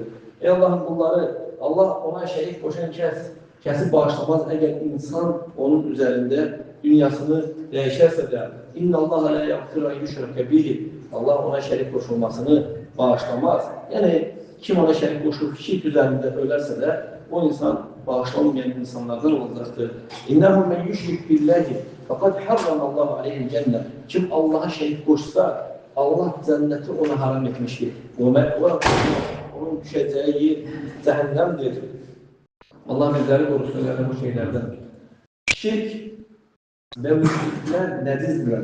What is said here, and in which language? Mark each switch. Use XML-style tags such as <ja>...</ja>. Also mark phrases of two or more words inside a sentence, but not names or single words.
<az>Ey Allah'ın qulları, Allah ona şərik qoşan kəsi bağışlamaz əgər insan onun üzərində dünyasını dəyişərsə də</az> <ar>إن الله لا يغفر أن يشرك به.</ar> <az>Allah ona şərik qoşulmasını bağışlamaz. Yəni kim ona şərik qoşulub şirk üzərində ölərsə də o insan bağışlanmayan insanlardan olacaqdır.</az> <ar>إنه من يشرك بالله فقد حرم الله عليه الجنة.</ar> <az>Kim Allah'a şərik qoşsa Allah cənnəti ona haram etmişdir. Onun düşəcəyi yer cəhənnəmdir. Allah bizləri qorusun bu şeylərdən. Şirk və müşriklər nəcizdirlər.</az>